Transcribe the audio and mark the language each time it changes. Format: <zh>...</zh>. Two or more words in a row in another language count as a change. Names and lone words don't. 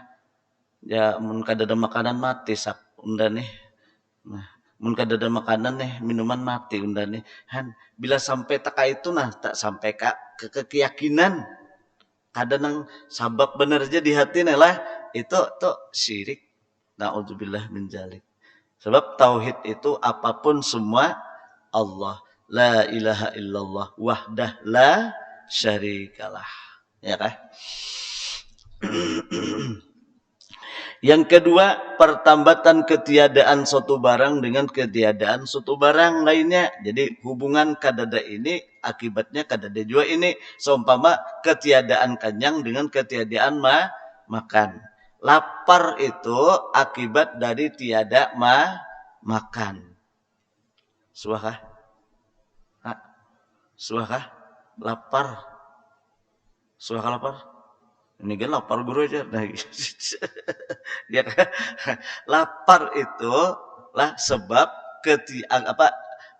<bjn>Ya mun kada ada makanan mati sak unda nih. Nah, mun kada ada makanan nih, minuman mati unda nih. Han, bila sampai taka itu nah tak sampai ke keyakinan. Kada nang sabab bener aja di hati nih lah. Itu tuh syirik.</bjn> <ar>Na'udzubillah min dzalik.</ar> <id>Sebab tauhid itu apapun semua Allah.</id> <ar>La ilaha illallah wahdah la syarikalah.</ar> <id>Ya kan? Yang kedua, pertambatan ketiadaan suatu barang dengan ketiadaan suatu barang lainnya.</id> <bjn>Jadi hubungan kadada ini akibatnya kadada juga ini.</bjn> <id>Seumpama ketiadaan kenyang dengan ketiadaan makan. Lapar itu akibat dari tiada makan.</id> <bjn>Suahkah? Suahkah? Lapar. Suahkah lapar?</bjn> <id>Ini kan lapar guru aja. Nah, ya, lapar itu lah sebab</id>